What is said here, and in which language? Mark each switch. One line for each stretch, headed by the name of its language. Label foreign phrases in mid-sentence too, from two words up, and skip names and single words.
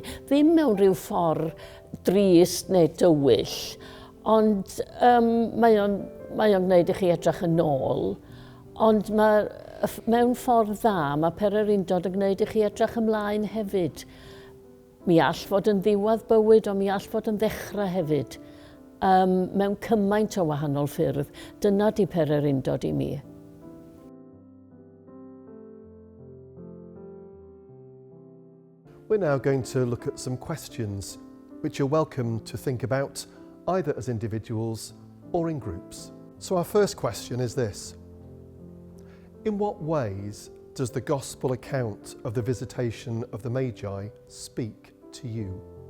Welsh: Ddim mewn rhyw ffordd drist neu dywyll, ond mae o'n gwneud i chi edrych yn ôl, ond mewn ffordd dda, mae pererindod yn gwneud i chi edrych ymlaen hefyd. Mi all fod yn ddiwedd bywyd, ond mi all fod yn ddechrau hefyd. Mewn cymaint o wahanol ffyrdd. Dyna di pererindod i mi.
English: We're now going to look at some questions which you're welcome to think about either as individuals or in groups. So our first question is this. In what ways does the Gospel account of the visitation of the Magi speak to you?